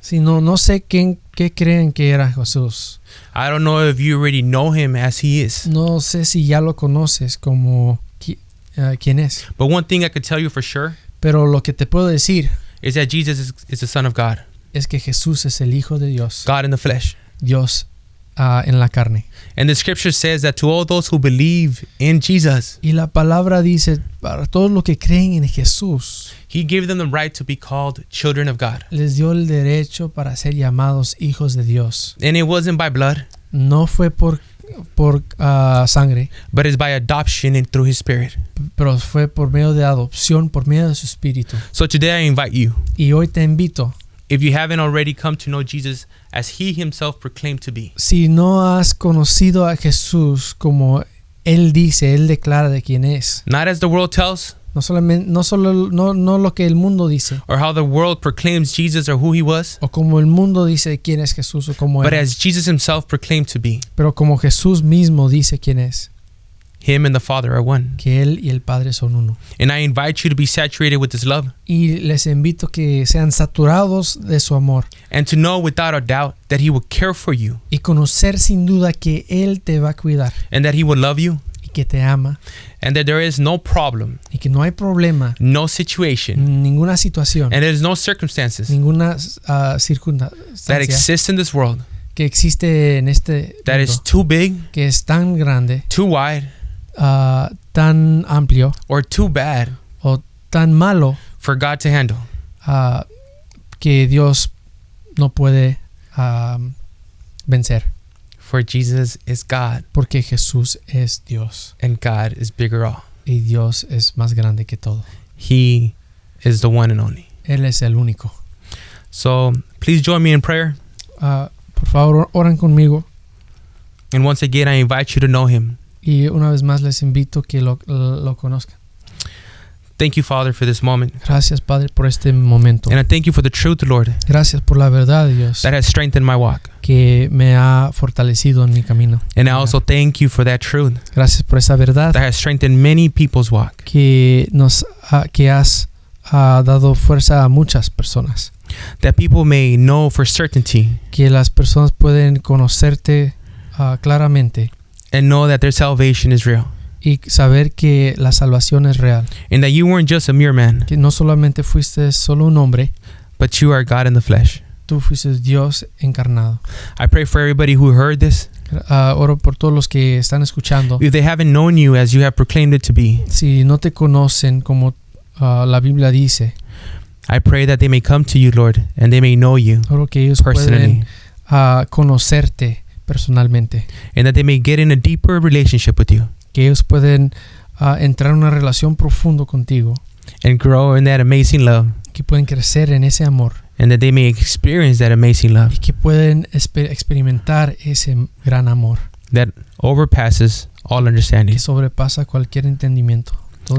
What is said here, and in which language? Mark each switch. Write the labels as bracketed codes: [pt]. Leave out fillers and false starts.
[es] Sí, no sé qué creen que era Jesús. [en] I don't know if you already know him as he is. [es] No sé si ya lo conoces como quién es. [en] But one thing I could tell you for sure [es] Pero lo que te puedo decir [en] is that Jesus is the Son of God, [es] es que Jesús es el Hijo de Dios. [en] God in the flesh. [es] Dios en la carne. [en] And the scripture says that to all those who believe in Jesus, [es] Y la palabra dice, para todos los que creen en Jesús, [en] he gave them the right to be called children of God. [es] les dio el derecho para ser llamados hijos de Dios. [en] And it wasn't by blood, [es] No fue por sangre, [en] but it's by adoption and through his spirit. [es] pero fue por medio de adopción, por medio de su espíritu. [en] So today I invite you, [es] Y hoy te invito, [en] if you haven't already come to know Jesus as he himself proclaimed to be, [es] si no has conocido a Jesús como Él dice, Él declara de quién es, [en] not as the world tells [es] no lo que el mundo dice, [en] or how the world proclaims Jesus or who he was, [es] o como el mundo dice quién es Jesús o cómo [en] but [es] es, [en] as Jesus himself proclaimed to be, [es] pero como Jesús mismo dice quién es, [en] him and the Father are one. [es] que Él y el Padre son uno. [en] And I invite you to be saturated with his love [es] Y les invito que sean saturados de su amor [en] and to know without a doubt that he will care for you [es] y conocer sin duda que Él te va a cuidar [en] and that he will love you [es] y que te ama [en] and that there is no problem, [es] y que no hay problema, [en] no situation, [es] ninguna situación, [en] and there's no circumstances [es] ninguna [en] that [es] circunstancia [en] exist in this world [es] que existe en este [en] that is [es] mundo, [en] too big, [es] que es tan grande, [en] too wide, [es] tan amplio [en] or too bad [es] o tan malo [en] for God to handle. [es] Que Dios no puede vencer, [en] For Jesus is God [es] porque Jesús es Dios [en] and God is bigger all. [es] y Dios es más grande que todo. [en] He is the one and only. [es] Él es el único. [en] So please join me in prayer. [es] Por favor, oran conmigo [en] And once again, I invite you to know him. [es] y una vez más les invito que lo conozcan. [en] Thank you, Father, for this moment. [es] Gracias, Padre, por este momento. [en] And I thank you for the truth, Lord, [es] Gracias por la verdad, Dios, [en] that has strengthened my walk. [es] que me ha fortalecido en mi camino. [en] And I also thank you for that truth [es] Gracias por esa verdad [en] that has strengthened many people's walk. [es] que has dado fuerza a muchas personas. [en] That people may know for certainty [es] Que las personas pueden conocerte claramente [en] and know that their salvation is real. [es] y saber que la salvación es real. [en] And that you weren't just a mere man, [es] Que no solamente fuiste solo un hombre, [en] but you are God in the flesh. [es] tú fuiste Dios encarnado. [en] I pray for everybody who heard this. [es] Oro por todos los que están escuchando. [en] If they haven't known you as you have proclaimed it to be, [es] Si no te conocen como la Biblia dice, [en] I pray that they may come to you, Lord, and they may know you [es] oro que ellos [en] personally, [es] pueden conocerte personalmente. [en] and that they may get in a deeper relationship with you [es] Que ellos pueden entrar en una relación profunda contigo. [en] and grow in that amazing love, [es] Que pueden crecer en ese amor. [en] and that they may experience that amazing love [es] Y que pueden experimentar ese gran amor. [en] that overpasses all [es] Que [en] understanding. [es] sobrepasa cualquier entendimiento. Todo